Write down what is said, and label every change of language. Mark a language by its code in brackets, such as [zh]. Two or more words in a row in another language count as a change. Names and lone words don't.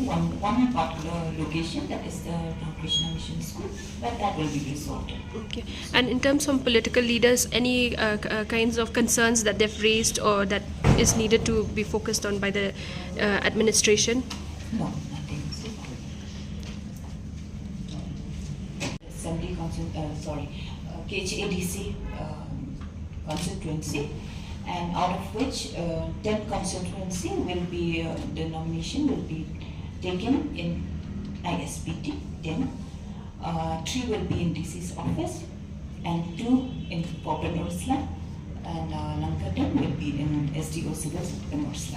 [en] One particular location, that is the Krishna Mission School, but that will be resolved. Okay. And in terms of political leaders, any kinds of concerns that they've raised or that is needed to be focused on by the administration? No, nothing. Assembly KHADC constituency, and out of which 10 konstitwensi will be, the nomination will be taken in ISBT, 10. 3 will be in DC's office, and 2 in Port Norsla, and Lankatan will be in SDO Civils in Norsla.